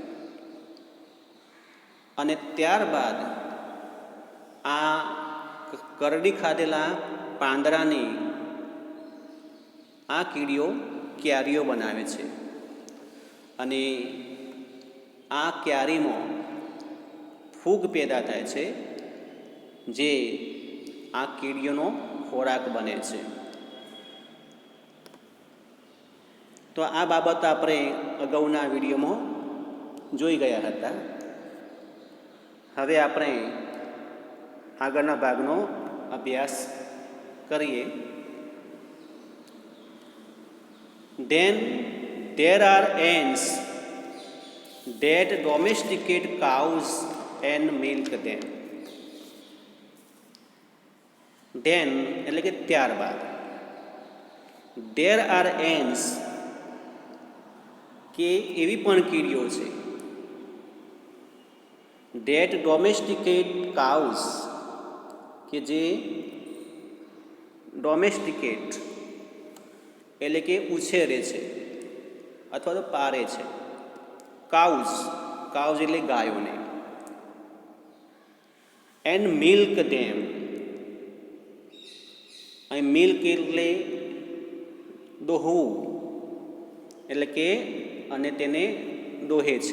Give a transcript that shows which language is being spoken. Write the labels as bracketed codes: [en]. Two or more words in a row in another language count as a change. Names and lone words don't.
[gu] અને ત્યારબાદ આ કરડી ખાધેલા પાંદડાની આ કીડીઓ ક્યારીઓ બનાવે છે અને આ ક્યારીમાં ફૂગ પેદા થાય છે જે આ કીડીઓનો ખોરાક બને છે. તો આ બાબત આપણે અગાઉના વિડીયોમાં જોઈ ગયા હતા. હવે આપણે આગળના ભાગનો અભ્યાસ કરીએ. [en] Then there are ants that domesticate cows and milk them. [gu] Then એટલે કે ત્યારબાદ. [en] There are ants [gu] કે એવી પણ કીડીઓ છે [en] that domesticate cows [gu] કે જે ડોમેસ્ટિકેટ એટલે કે ઉછેરે છે અથવા તો પારે છે. કાઉઝ એટલે ગાયોને. [en] and milk them, [gu] અહીં મિલ્ક એટલે દોહવું એટલે કે અને તેને દોહે છે.